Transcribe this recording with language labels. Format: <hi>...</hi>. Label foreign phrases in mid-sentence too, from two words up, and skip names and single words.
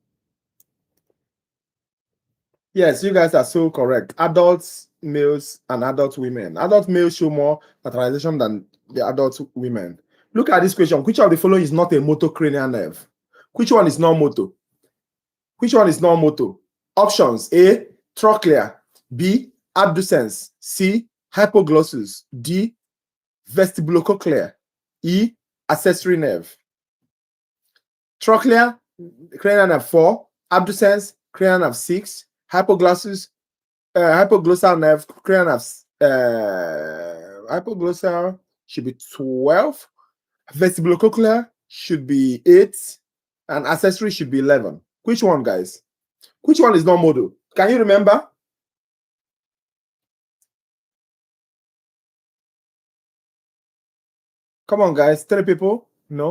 <en>Yes, you guys are so correct. Adult males and adult women. Adult males show more lateralization than the adult women. Look at this question. Which of the following is not a motor cranial nerve? Which one is not motor? Which one is not motor? Options: A, trochlea. B, abducens. C, hypoglossus. D, vestibulocochlear. E, accessory nerve. Trochlea, cranial nerve 4. Abducens, cranial nerve 6. Hypoglossus, hypoglossal nerve, cranial nerve, hypoglossal should be 12. Vestibulocochlear should be 8. And accessory should be 11. Which one, guys? Which one is not modal? Can you remember? Come on, guys. 3 people. No.</en>